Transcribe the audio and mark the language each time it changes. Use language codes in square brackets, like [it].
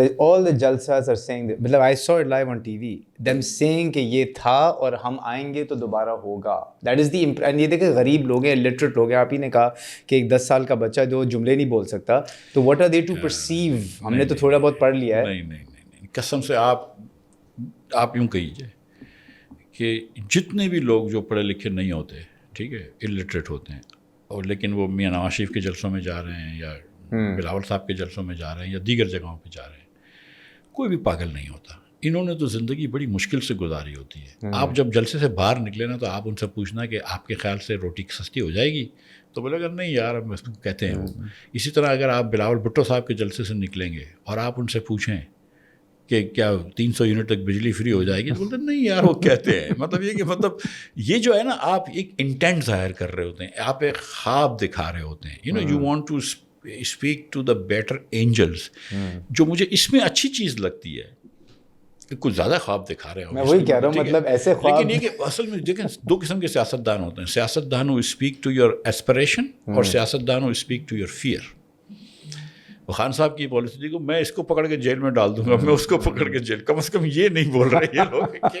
[en] all the jalsas are saying that, مطلب I saw it live on TV, them saying [ur] کہ یہ تھا اور ہم آئیں گے تو دوبارہ ہوگا. [en] That is the and [ur] یہ دیکھیں غریب لوگ ہیں, illiterate لوگ ہیں. آپ ہی نے کہا کہ ایک 10 سال کا بچہ جو جملے نہیں بول سکتا, تو [en] what are they to perceive? [ur] ہم نے تو تھوڑا بہت پڑھ لیا ہے. نہیں, قسم سے آپ یوں کہیے کہ جتنے بھی لوگ جو پڑھے لکھے نہیں ہوتے, ٹھیک ہے, الٹریٹ ہوتے ہیں, اور لیکن وہ میاں نواز شریف کے جلسوں میں جا رہے ہیں یا بلاول صاحب کے جلسوں میں جا رہے ہیں یا دیگر جگہوں پہ جا رہے ہیں, کوئی بھی پاگل نہیں ہوتا. انہوں نے تو زندگی بڑی مشکل سے گزاری ہوتی ہے. آپ جب جلسے سے باہر نکلے نا تو آپ ان سے پوچھنا کہ آپ کے خیال سے روٹی سستی ہو جائے گی, تو بولے گا نہیں یار ہم کہتے ہیں. اسی طرح اگر آپ بلاول بھٹو صاحب کے جلسے سے نکلیں گے اور آپ ان سے پوچھیں کہ کیا 300 یونٹ تک بجلی فری ہو جائے گی, تو بولتے نہیں یار وہ کہتے ہیں. مطلب یہ کہ مطلب یہ جو ہے نا, آپ ایک انٹینٹ ظاہر کر رہے ہوتے ہیں, آپ ایک خواب دکھا رہے ہوتے ہیں. [en] You want to speak to the better angels. [ur] جو مجھے اس میں اچھی چیز لگتی ہے کہ کچھ زیادہ خواب دکھا رہے ہو. میں وہی کہہ رہا ہوں, مطلب ایسے خواب. لیکن یہ کہ اصل میں دیکھیں 2 قسم کے سیاست دان ہوتے ہیں. سیاست دان [en] who speak to your aspiration, [ur] اور سیاست دان [en] Who speak to your fear. [ur] Khan صاحب کی پالیسی دیکھو, میں اس کو پکڑ کے جیل میں ڈال دوں گا, میں اس کو پکڑ کے جیل, کم از کم یہ نہیں بول رہے یہ لوگ.